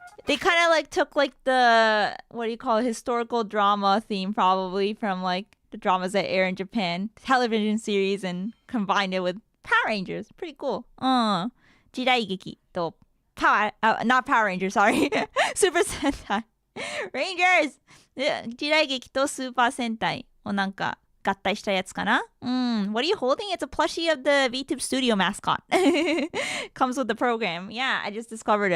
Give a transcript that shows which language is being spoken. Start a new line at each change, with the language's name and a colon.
English: They kind of like took like the, what do you call it, historical drama theme probably from like the dramas that air in Japan, television series, and combined it with Power Rangers. Pretty cool.
Japanese: 時代劇と
English: not Power Rangers, sorry. Super Sentai. Rangers!
Japanese: 時代劇とスーパー戦隊をなんか合体したやつかな?
English: What are you holding? It's a plushie of the VTube Studio mascot. Comes with the program. Yeah, I just discovered it.